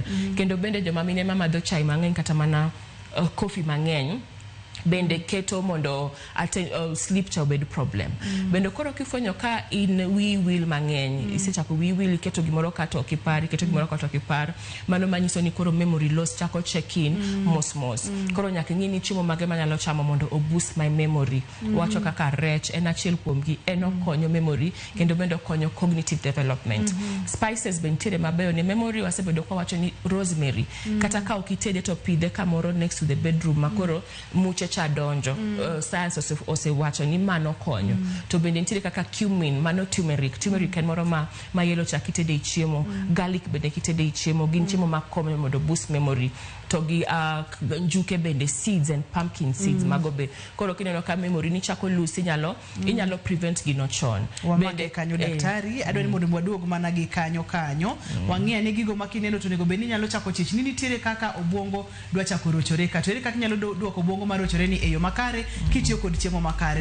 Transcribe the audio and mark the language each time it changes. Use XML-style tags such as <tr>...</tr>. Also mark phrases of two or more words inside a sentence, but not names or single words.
<luo>Kendo bende joma mine ma madho chai mang'eny kata mana coffee mang'eny bende keto mondo sleep cha obed problem. Bende koro kifwenyo ka in will mang'eny isechako will keto gimoro kato okipar mano manyiso ni koro</luo> <en>memory loss</en> <luo>chako</luo> <en>check in</en> <luo>mos. Koro nyaka ng'ini chiemo mage manyalo chamo mondo o</luo> <en>boost my memory.</en> <luo>Wacho kaka rech en achiel kuom gi en okonyo memory kendo bende okonyo</luo> <en>cognitive development.</en> <luo>Spices bende mabeyo ne memory wasebedo kwa wacho ni rosemary kata ka okitede to pidhe kamoro</luo> <en>next to the bedroom</en> <luo>makoro muche cha donjo. Science osewacho ni mano konyo. To bende nitiere kaka cumin, mano turmeric en moro ma yelo cha kitede i chiemo. Garlic bende kitede i chiemo. Gin chiemo ma konyo mondo</luo> <en>boost memory.</en> <luo>To gi njuke bende</luo> <en>seeds and pumpkin seeds</en> <luo>magobe. Koro kineno ka memory ni chako lose inyalo prevent gino chon. Bende kanyo daktari adwani mondo mwaduog mana gi kanyo wang'e ni gigo makineno to nego bende nyalo chako chich ni nitiere kaka obwongo dwa chako rochore ka to ere kaka nyalo duoko obwongo marochore ni e yo makare kitiyo kod chiemo makare.</luo>